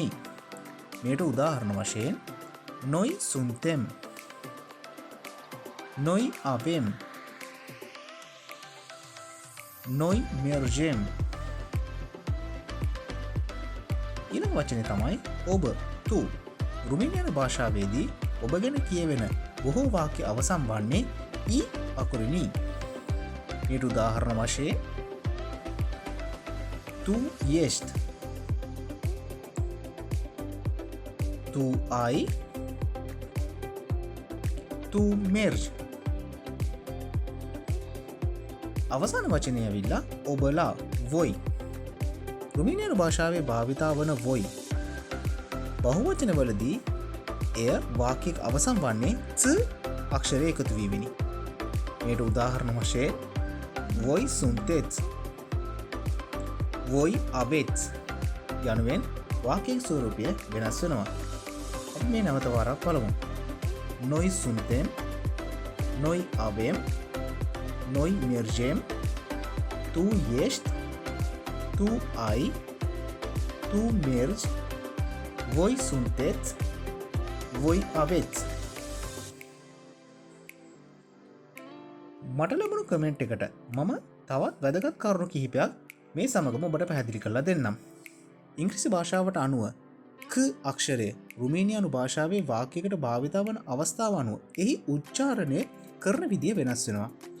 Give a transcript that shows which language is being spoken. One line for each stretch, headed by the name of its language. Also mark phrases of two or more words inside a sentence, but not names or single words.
Sinhala: මේට උදාහරණ වශයෙන්
Romanian: noi suntem, noi avem, noi mergem.
Sinhala: ඊළඟ වචනේ තමයි ඔබ, තු. රුමේනියානු භාෂාවේදී ඔබ ගැන කියවෙන බොහෝ වාක්‍ය අවසන් වන්නේ ඊ අකුරෙනි. මේට උදාහරණ වශයෙන්
Romanian: tu ești, tu ai, tu mergi.
Sinhala: අවසාන වචනය ඇවිල්ලා ඔබලා, voi. රුමේනියානු භාෂාවේ භාවිතා වන voi බහුවචනවලදී එය වාක්‍යයක අවසන් වන්නේ ц අක්ෂරය එකතු වීමෙනි. මේට උදාහරණ වශයෙන්
Romanian: voi sunteți, voi aveți
Sinhala: යනුවෙන් වාක්‍යයේ ස්වරූපය වෙනස් වෙනවා. අපි මේ නැවත වරක් බලමු.
Romanian: Noi suntem, noi avem, noi mergem, tu ești, tu ai, tu mergi, voi sunteți, voi aveți.
Sinhala: මට ලැබුණු කමෙන්ට් එකට මම තවත් වැදගත් කරුණු කිහිපයක් මේ සමගම ඔබට පැහැදිලි කරලා දෙන්නම්. ඉංග්‍රීසි භාෂාවට අනුව ක අක්ෂරය රුමේනියානු භාෂාවේ වාක්‍යයකට භාවිතා වන අවස්ථාව අනුව එහි උච්චාරණය කරන විදිය වෙනස් වෙනවා.